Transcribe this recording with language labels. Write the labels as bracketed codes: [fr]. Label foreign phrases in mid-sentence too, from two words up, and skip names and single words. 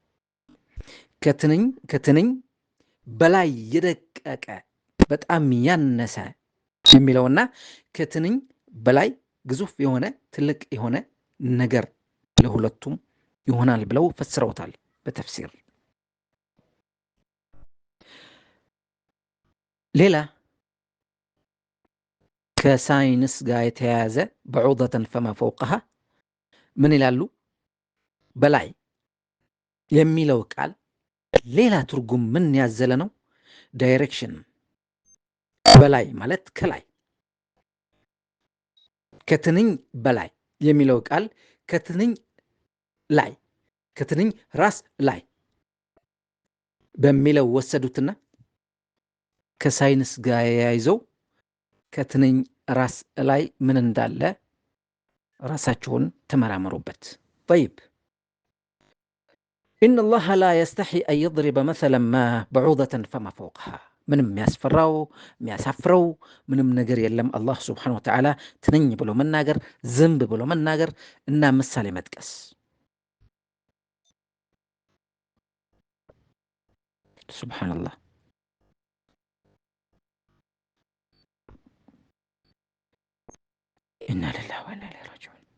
[am] ከትንኝ በላይ የደቀቀ በጣም ያነሰ የሚለውና ከትንኝ በላይ ግዙፍ የሆነ ትልቅ የሆነ ነገር ለሁለቱም ይሆናል ብለው ፈስረውታል በተፍሲር። ሌላ ከሳይንስ ጋር የተያያዘ [ar] بعوضة فما فوقها [am] ምን ይላሉ? በላይ የሚለው ቃል ሌላ ትርጉም ምን ያዘለ ነው? ዳይሬክሽን። በላይ ማለት ከላይ። ከትንኝ በላይ የሚለው ቃል ከትንኝ ላይ ከትንኝ ራስ ላይ በሚለው ወሰዱትና ከሳይንስ ጋር ያይዘው ከትንኝ ራስ ላይ ምን እንዳለ ራሳችሁን ተመራመሩበት። طيب [ar] إن الله لا يستحي أن يضرب مثلا ما بعوضة فما فوقها [am] ምንም የሚያሳፍረው ምንም ነገር የለም። አላህ [ar] سبحانه وتعالى [am] ትንኝ ብሎ መናገር፣ ዝንብ ብሎ መናገር እና ምሳሌ መጥቀስ። [ar] سبحان الله. إنا لله وإنا إليه راجعون።